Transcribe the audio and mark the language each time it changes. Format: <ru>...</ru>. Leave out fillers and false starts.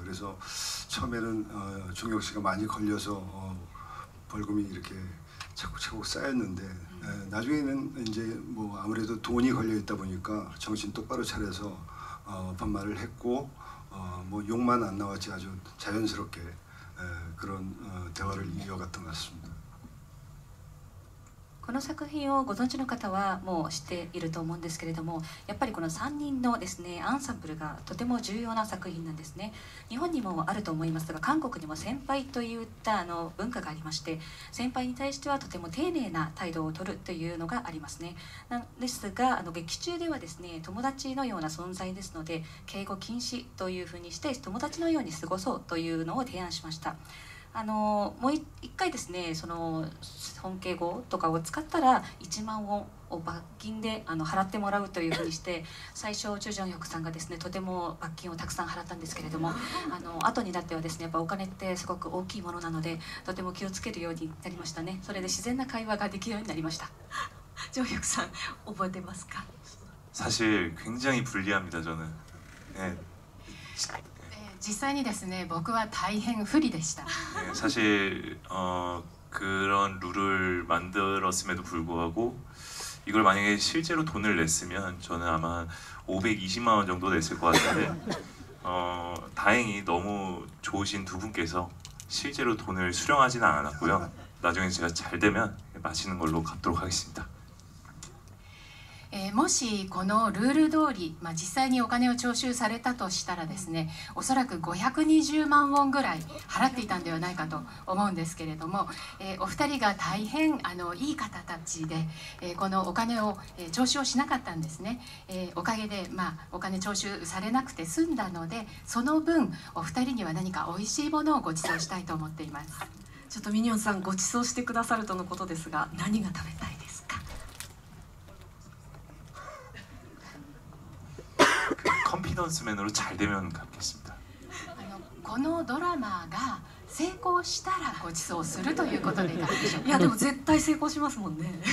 <ko>그래서 처음에는 종혁 씨가 많이 걸려서 벌금이 이렇게 차곡차곡 쌓였는데, 나중에는 이제 뭐 아무래도 돈이 걸려 있다 보니까 정신 똑바로 차려서 반말을 했고, 뭐 욕만 안 나왔지 아주 자연스럽게 그런 대화를 이어갔던 것 같습니다.</ko> <ja>この作品をご存知の方はもう知っていると思うんですけれども、やっぱりこの3人のですねアンサンブルがとても重要な作品なんですね。日本にもあると思いますが、韓国にも先輩といった文化がありまして、先輩に対してはとても丁寧な態度をとるというのがありますね。なんですが劇中ではですね友達のような存在ですので、敬語禁止というふうにして友達のように過ごそうというのを提案しました。もう一回ですねその尊敬語とかを使ったら1万ウォンを罰金で払ってもらうというふうにして、最初チュ・ジョンヒョクさんがですねとても罰金をたくさん払ったんですけれども、後になってはですねやっぱお金ってすごく大きいものなのでとても気をつけるようになりましたね。それで自然な会話ができるようになりました。ジョンヒョクさん覚えてますか？</ja> <ko>사실 굉장히 불리합니다. 저는. 네.</ko> <ja>実際にですね僕は大変不利でした。</ja> <ko>네, 사실 그런 룰을 만들었음에도 불구하고 이걸 만약에 실제로 돈을 냈으면 저는 아마 520만 원 정도 냈을 것 같은데, 다행히 너무 좋으신 두 분께서 실제로 돈을 수령하지는 않았고요. 나중에 제가 잘 되면 마시는 걸로 갚도록 하겠습니다.</ko> <ja>もしこのルール通り、実際にお金を徴収されたとしたらですね、おそらく520万ウォンぐらい払っていたんではないかと思うんですけれども、お二人が大変いい方たちで、このお金を徴収をしなかったんですね。おかげで、お金徴収されなくて済んだので、その分お二人には何かおいしいものをご馳走したいと思っています。ちょっとミニョンさん、ご馳走してくださるとのことですが、何が食べたいですか？</ja> <ko>컨피던스맨으로 잘 되면 갚겠습니다.</ko> <ja>このドラマが成功したらご馳走するということでいかがでしょうか。いやでも絶対成功しますもんね。</ja>